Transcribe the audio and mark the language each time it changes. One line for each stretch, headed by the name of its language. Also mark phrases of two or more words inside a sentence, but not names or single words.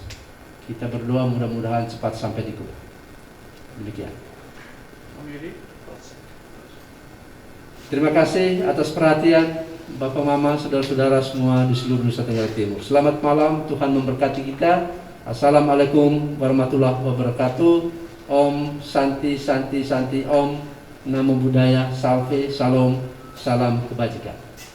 Indonesian: Kita berdoa mudah-mudahan cepat sampai di Kuba. Demikian. Terima kasih atas perhatian Bapak Mama, saudara-saudara semua di seluruh Nusa Tenggara Timur. Selamat malam, Tuhan memberkati kita.
Arabic: السلام عليكم ورحمة الله وبركاته.
Sanskrit: Om Santi Santi Santi Om.
Pali: Namo Buddhaya,
Indonesian: Salve, Salam, salam kebajikan.